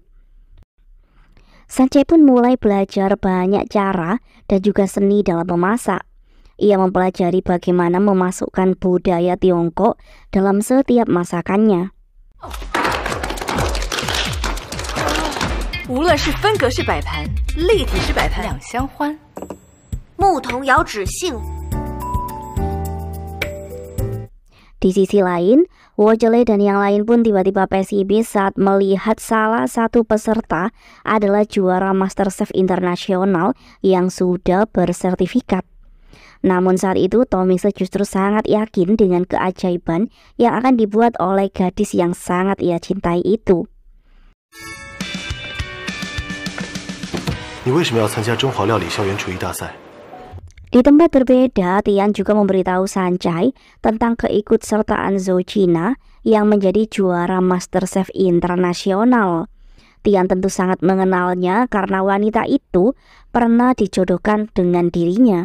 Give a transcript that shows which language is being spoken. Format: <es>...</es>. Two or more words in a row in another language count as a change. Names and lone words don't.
<id>Sanjay pun mulai belajar banyak cara dan juga seni dalam memasak. Ia mempelajari bagaimana memasukkan budaya Tiongkok dalam setiap masakannya.</id> <zh>论是分格式摆盘、立体式摆盘，两相欢。牧童遥指杏。</zh> <id>Di sisi lain, Wojele dan yang lain pun tiba-tiba pesimis saat melihat salah satu peserta adalah juara MasterChef internasional yang sudah bersertifikat. Namun saat itu Tomingse justru sangat yakin dengan keajaiban yang akan dibuat oleh gadis yang sangat ia cintai itu.</id> <zh>你为什么要参加中华料理校园厨艺大赛？</zh> <id>Di tempat berbeda, Tian juga memberitahu Sanjay tentang keikutsertaan Zojina yang menjadi juara MasterChef internasional. Tian tentu sangat mengenalnya karena wanita itu pernah dijodohkan dengan dirinya.</id>